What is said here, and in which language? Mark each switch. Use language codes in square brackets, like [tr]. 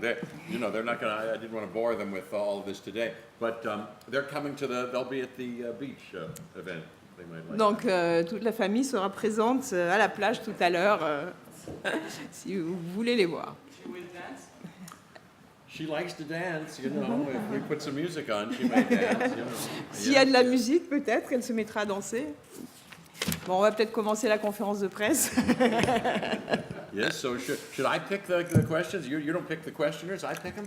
[en] They're not going to. I didn't want to bore them with all of this today, but they're coming they'll be at the beach event. They might like [fr] Donc, toute la famille sera présente à la plage tout à l'heure, si vous voulez les voir. [en] She likes to dance, you know. If we put some music on, she may dance, you know. [fr] S'il y a de la musique, peut-être, elle se mettra à danser. Bon, on va peut-être commencer la conférence de presse. [en] Yes, so should I pick the questions? You don't pick the questioners, I pick them?